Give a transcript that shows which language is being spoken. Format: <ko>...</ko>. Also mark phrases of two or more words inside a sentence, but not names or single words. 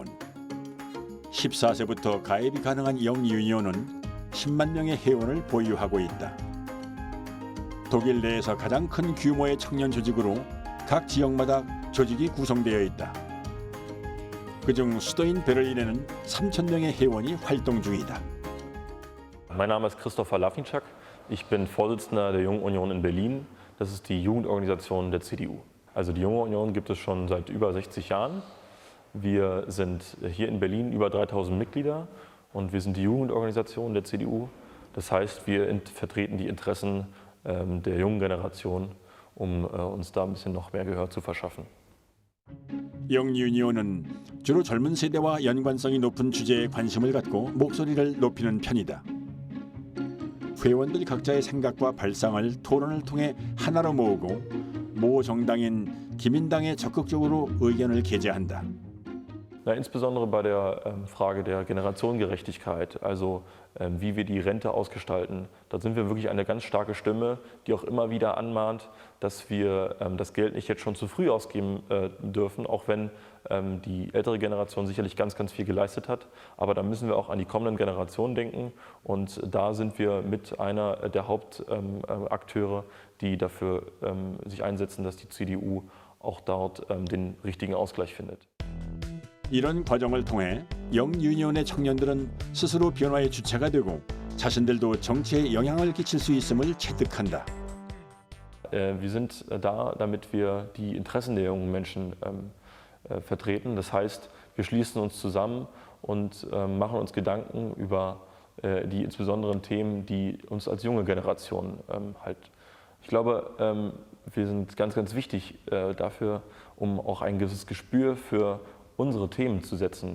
<ko>14세부터 가입이 가능한 영유니온은 10만 명의 회원을 보유하고 있다. 독일 내에서 가장 큰 규모의 청년 조직으로 각 지역마다 조직이 구성되어 있다. 그중 수도인 베를린에는 3,000명의 회원이 활동 중이다.</ko> <de>Mein Name ist Christopher Lafinczak. Ich bin Vorsitzender der Jungen Union in Berlin. Das ist die Jugendorganisation der CDU. Also die Junge Union gibt es schon seit über 60 Jahren. Wir sind hier in Berlin über 3000 Mitglieder und wir sind die Jugendorganisation der CDU. Das heißt, wir vertreten die Interessen der jungen Generation, um uns da ein bisschen noch mehr Gehör zu verschaffen.</de> <ko>영유니온은 주로 젊은 세대와 연관성이 높은 주제에 관심을 갖고 목소리를 높이는 편이다. 회원들 각자의 생각과 발상을 토론을 통해 하나로 모으고 모 정당인 기민당에 적극적으로 의견을 게재한다.</ko> <de>Insbesondere bei der Frage der Generationengerechtigkeit, also wie wir die Rente ausgestalten, da sind wir wirklich eine ganz starke Stimme, die auch immer wieder anmahnt, dass wir das Geld nicht jetzt schon zu früh ausgeben dürfen, auch wenn die ältere Generation sicherlich ganz, ganz viel geleistet hat. Aber da müssen wir auch an die kommenden Generationen denken und da sind wir mit einer der Hauptakteure, die dafür sich einsetzen, dass die CDU auch dort den richtigen Ausgleich findet.</de> <ko>이런 과정을 통해 영유니온의 청년들은 스스로 변화의 주체가 되고 자신들도 정치에 영향을 끼칠 수 있음을 체득한다.</ko> <de>Wir sind da, damit wir die Interessen der jungen Menschen vertreten. Das heißt, wir schließen uns zusammen und machen uns Gedanken über die insbesonderen Themen, die uns als junge Generation halt. Ich glaube, wir sind ganz, ganz wichtig dafür, um auch ein gewisses Gespür für unsere Themen zu setzen.</de>